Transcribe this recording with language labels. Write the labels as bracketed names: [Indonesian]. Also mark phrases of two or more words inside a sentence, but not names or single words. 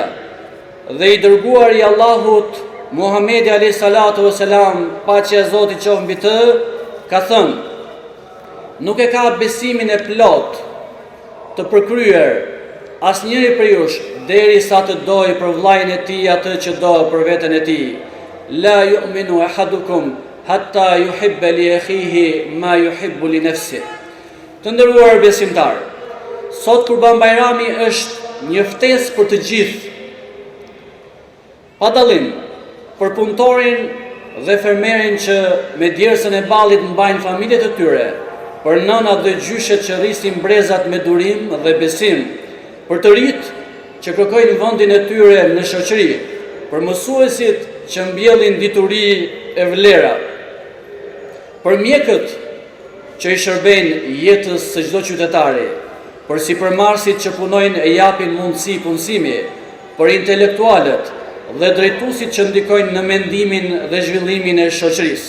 [Albanian] Dhe i dërguari i Allahut, Muhamedi [Arabic] عليه الصلاة والسلام, [Albanian] paqja e Zotit qoftë mbi të, ka thënë: nuk e ka besimin e plot të përkryer asnjëri prej jush derisa të dojë për vllajën e tij atë që do për veten e tij. [Arabic] لا يؤمن أحدكم حتى يحب لأخيه ما يحب لنفسه. [Albanian] Të nderuar besimtar, sot Kurban Bayrami është një ftesë për të gjithë, pa dallim, për punëtorin dhe fermerin që me djersën e ballit mbajnë familjet e tyre, për nënat dhe gjyshet që rrisin brezat me durim dhe besim, për të rinjt që kërkojnë vendin e tyre në shoqëri, për mësuesit që mbjellin dituri e vlera, për mjekët që i shërbejnë jetës së çdo qytetari, për sipërmarrësit që punojnë e japin mundësi punësimi, për intelektualët dhe drejtuesit që ndikojnë në mendimin dhe zhvillimin e shoqërisë.